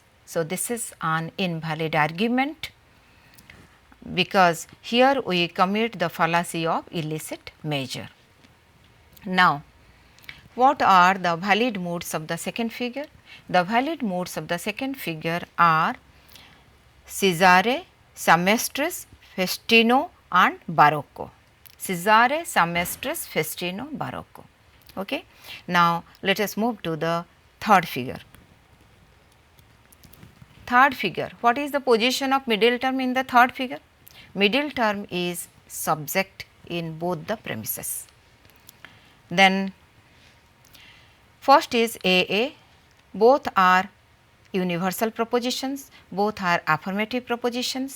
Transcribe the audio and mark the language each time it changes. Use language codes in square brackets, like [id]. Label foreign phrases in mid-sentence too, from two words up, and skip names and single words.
[en] So, this is an invalid argument, because here we commit the fallacy of illicit measure. Now, what are the valid modes of the second figure? The valid modes of the second figure are Caesare, Semestris, Festino and Barocco. Caesare, Semestris, Festino, Barocco. Okay. Now, let us move to the third figure. Third figure, what is the position of middle term in the third figure? Middle term is subject in both the premises. Then first is AA, both are universal propositions, both are affirmative propositions.